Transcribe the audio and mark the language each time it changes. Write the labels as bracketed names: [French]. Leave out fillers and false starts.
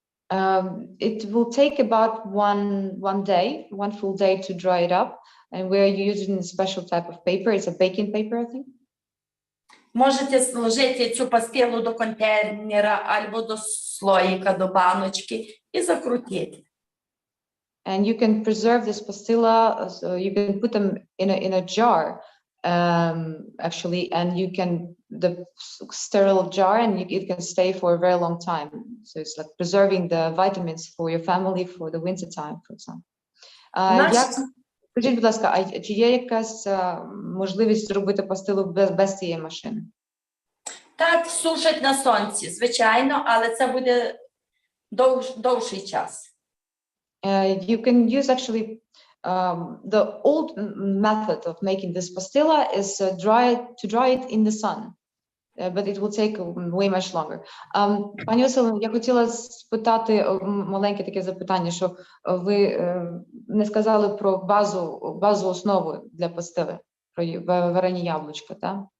[English] It will take about one full day to dry it up, and we're using a special type of paper. It's a baking paper, I think. [Ukrainian] Можете сложити цю пастилу до контейнера або до слоїка, до баночки і закрутити. [English] And you can preserve this pastilla, so you can put them in a jar, actually, and you can the sterile jar, and it can stay for a very long time. So it's like preserving the vitamins for your family for the winter time, for example. [Ukrainian] Скажіть, будь ласка, а чи є якась можливість зробити пастилу без цієї машини? Так, сушать на сонці, звичайно, але це буде довший час. [English] You can use actually the old method of making this pastilla is to dry it in the sun, but it will take way much longer. [Ukrainian] Пані Василино, я хотіла спитати маленьке таке запитання, що ви не сказали про базу основу для пастили, про варені яблучка, так?